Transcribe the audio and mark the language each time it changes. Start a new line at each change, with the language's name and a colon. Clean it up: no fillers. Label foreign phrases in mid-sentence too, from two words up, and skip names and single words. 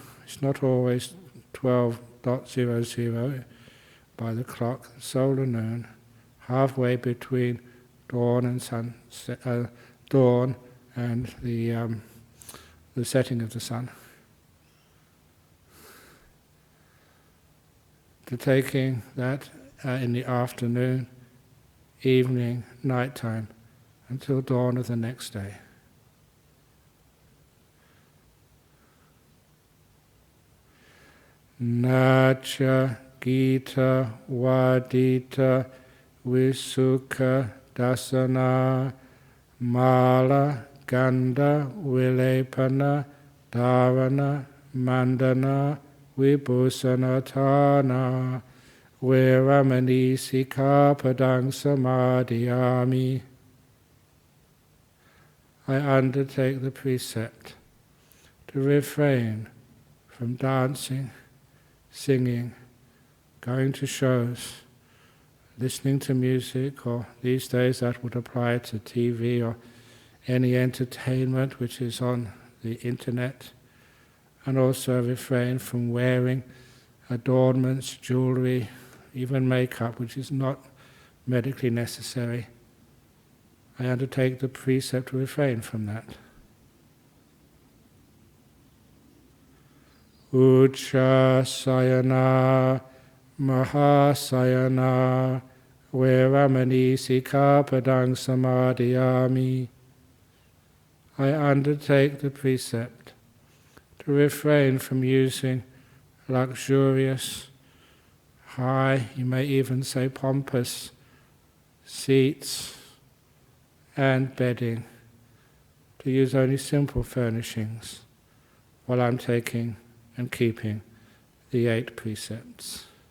English: It's not always 12:00 by the clock. Solar noon, halfway between dawn and sunset, dawn and the setting of the sun. To taking that in the afternoon, evening, nighttime, until dawn of the next day.
Pali: Nacha Gita Vadita Visukha Dasana Mala Ganda Vilepana Dharana Mandana Vibhusanatana veramani sikkhapadang samadhiyami.
English: I undertake the precept to refrain from dancing, singing, going to shows, listening to music, or these days that would apply to TV or any entertainment which is on the internet, and also refrain from wearing adornments, jewelry, even makeup, which is not medically necessary. I undertake the precept to refrain from that.
Pali: Uchasayana Mahasayana veramani sikkhapadang samadhiyami.
English: I undertake the precept to refrain from using luxurious, high, you may even say pompous, seats and bedding, to use only simple furnishings while I'm taking and keeping the 8 precepts.